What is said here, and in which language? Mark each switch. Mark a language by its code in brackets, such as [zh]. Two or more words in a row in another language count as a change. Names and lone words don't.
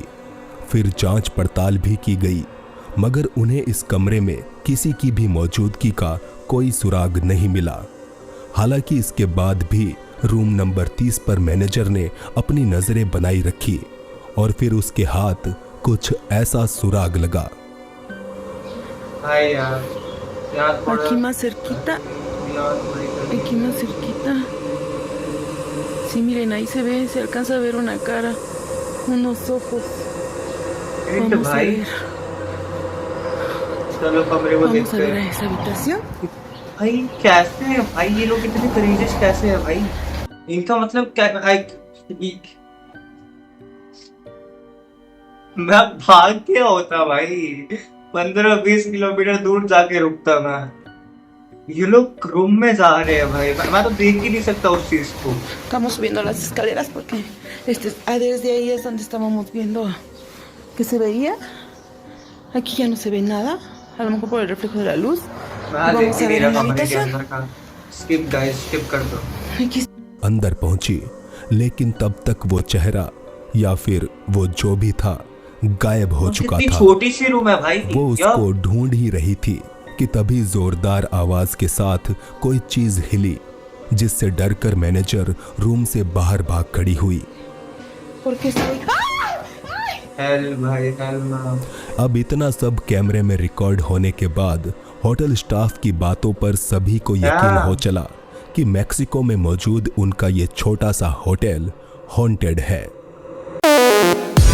[hi] फिर जांच पड़ताल भी की गई, मगर उन्हें इस कमरे में किसी की भी मौजूदगी का कोई सुराग नहीं मिला। हालांकि इसके बाद भी [en] room number [hi] 30 पर मैनेजर ने अपनी नजरें बनाई रखी और फिर उसके हाथ कुछ ऐसा सुराग लगा। हाय यार, यहाँ थोड़ा [es] Aquí más cerquita, [hi] यहाँ थोड़ी कर- [es] aquí más cerquita. Sí, miren, ahí se ve, se alcanza a ver una cara, unos ojos. [hi] हिट [es] Vamos a [hi] भाई, [es] ver, [hi] चलो कमरे को [es] vamos a [hi] देखते [es] ver a [hi] हैं। [es] esa habitación. [hi] भाई कैसे है भाई, ये लोग इतने करेजियस कैसे है भाई? इनका मतलब क्या? मैं भाग के होता भाई, 15-20 किलोमीटर दूर जाके रुकता मैं। ये लोग रूम में जा रहे हैं भाई, मैं तो देख ही नहीं सकता उस चीज को। [es] Estamos subiendo las escaleras porque desde ahí es donde estábamos viendo que se veía. Aquí ya no se ve nada, a lo mejor por el reflejo de la luz. [hi] मैं देख [es] Vamos [hi] ही [es] a [hi] नहीं [es] ver [hi] रहा [es] en la [hi] कमरे के [es] habitación. [hi] अंदर का। [en] skip guys, [hi] स्किप कर दो। [es] Aquí [hi] अंदर पहुंची, लेकिन तब तक वो चेहरा या फिर वो जो भी था गायब हो चुका कितनी था। छोटी सी रूम है भाई। वो क्या? उसको ढूंढ ही रही थी कि तभी जोरदार आवाज के साथ कोई चीज हिली, जिससे डरकर [en] manager room [hi] से बाहर भाग खड़ी हुई। [es] porque estoy. [hi] हेल्प भाई, हेल्प। अब इतना सब कैमरे में रिकॉर्ड होने के बाद [en] hotel staff [hi] की बातों पर सभी को यकीन हो चला कि मैक्सिको में मौजूद उनका ये छोटा सा होटल हॉन्टेड है।